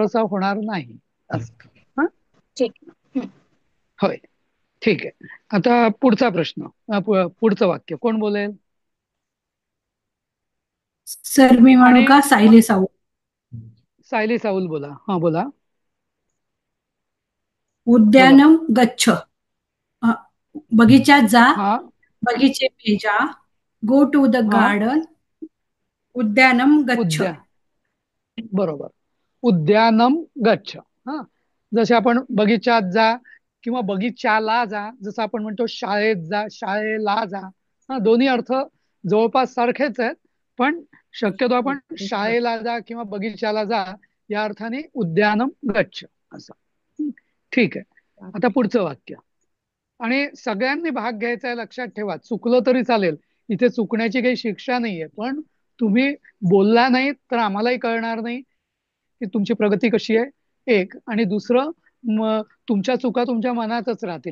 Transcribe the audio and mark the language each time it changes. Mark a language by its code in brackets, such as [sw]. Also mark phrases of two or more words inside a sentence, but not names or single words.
[mr] श चा होणार नाही असं. हा, ठीक. हं. होय, ठीक आहे. आता पुढचा प्रश्न, पुढचं वाक्य कोण बोलेल? सर मी म्हणू आणि का? सायली साऊ. सायली साऊल बोला. हा, बोला. [sa] उद्यानम गच्छ. [mr] अ, बगीच्यात जा. हा, [hi] बगीचे में जा. [en] go to the [mr] हा, गार्डन. [sa] उद्यानम गच्छ. [mr] बरोबर, [sa] उद्यानम गच्छ. [mr] हा, जसे आपण बगीच्यात जा किंवा बगीच्याला जा, जसं आपण म्हणतो शाळेत जा, शाळेला जा. हा, दोन्ही अर्थ जवळपास सारखेच आहेत. पण शक्यतो आपण शाळेला जा किंवा बगीच्याला जा या अर्थाने [sa] उद्यानम गच्छ [mr] असं. ठीक आहे. आता पुढचं वाक्य. आणि सगळ्यांनी भाग घ्यायचा आहे, लक्षात ठेवा. चुकलं तरी चालेल, इथे चुकण्याची काही शिक्षा नाहीये. पण तुम्ही बोलला नाही तर आम्हालाही कळणार नाही की तुमची प्रगती कशी आहे, एक. आणि दुसरं, तुमच्या चुका तुमच्या मनातच राहतील.